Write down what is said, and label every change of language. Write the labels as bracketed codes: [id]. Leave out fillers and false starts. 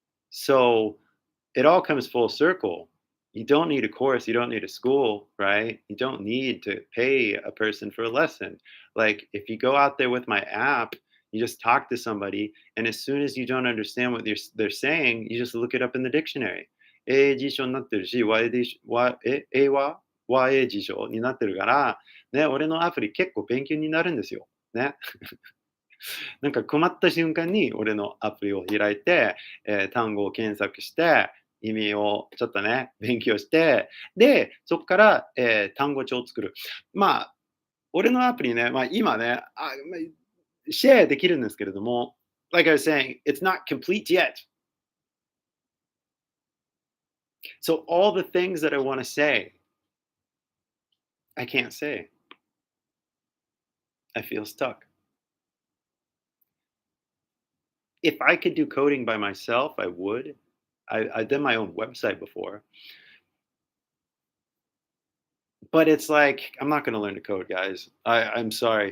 [en] So it all comes full circle. You don't need a course, you don't need a school, right? You don't need to pay a person for a lesson. Like if you go out there with my app, You just talk to somebody, and as soon as you don't understand what they're saying, you just look it up in the dictionary. [ja] 英辞書になってるし、英は和英辞書になってるから、ね、俺のアプリ結構勉強になるんですよ。ね。なんか困った瞬間に俺のアプリを開いて、単語を検索して、意味をちょっとね、勉強して、で、そこから、単語帳を作る。まあ、俺のアプリね、まあ、今ね、シェアできるんですけれども、 [en] like I was saying, it's not complete yet. So all the things that I want to say, I can't say. I feel stuck. If I could do coding by myself, I would. I did my own website before, but it's like I'm not going to learn to code, guys. I'm sorry.